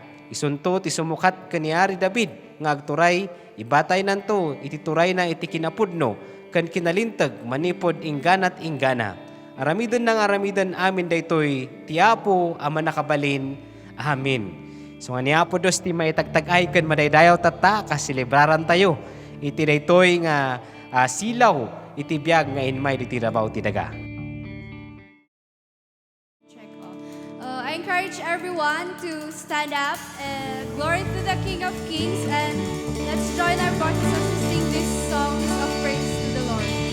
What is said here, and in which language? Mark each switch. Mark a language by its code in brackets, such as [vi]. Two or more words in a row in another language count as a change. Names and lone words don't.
[ilo] Isunto ti sumukat kaniari David nga agturay ibatay nanto iti turay na iti kinapudno ken kinalintag manipod ingganat inggana. Aramidon ng aramidon amin daytoy ti Apo ama nakabalin. Amen. So nga ni Apo Dios ti maitagtagay ken madaydayaw tata kaselebraran tayo. Iti daytoy nga silaw iti biag nga inmay diti rabaw ti daga. [en] I encourage everyone to stand up and glory to the King of Kings, and let's join our voices as we sing these songs of praise to the Lord.